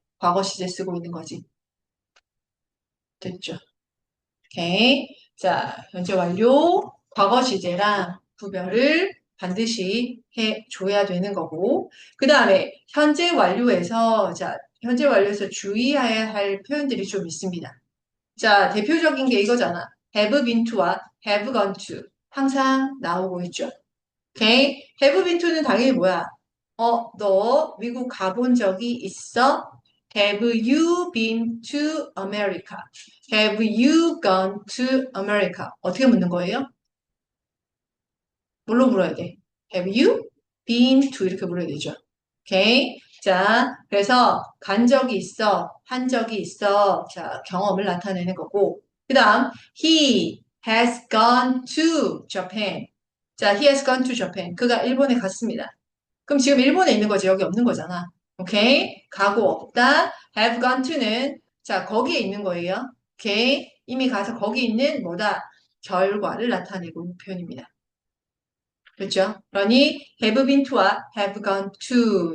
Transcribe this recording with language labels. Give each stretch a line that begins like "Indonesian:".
Korean: 과거 시제 쓰고 있는 거지. 됐죠? 오케이. 자, 현재 완료. 과거 시제랑 구별을 반드시 해줘야 되는 거고. 그 다음에 현재 완료에서, 자, 현재 완료에서 주의해야 할 표현들이 좀 있습니다. 자, 대표적인 게 이거잖아.
English: have been to와 have gone to.
Korean: 항상 나오고 있죠. 오케이.
English: have been to는
Korean: 당연히 뭐야? 너 미국 가본 적이 있어?
English: Have you been to America? Have you gone to America?
Korean: 어떻게 묻는 거예요? 뭘로 물어야 돼?
English: Have you been to
Korean: 이렇게 물어야 되죠. 오케이. 자, 그래서 간 적이 있어, 한 적이 있어. 자, 경험을 나타내는 거고.
English: 그 다음, he has gone to Japan. 자, he has gone to Japan.
Korean: 그가 일본에 갔습니다. 그럼 지금 일본에 있는 거지, 여기 없는 거잖아. 오케이? 가고 없다.
English: have gone to
Korean: 는, 자, 거기에 있는 거예요. 오케이? 이미 가서 거기 있는 뭐다? 결과를 나타내고 있는 표현입니다. 그렇죠?
English: 그러니 have been to와 have gone to.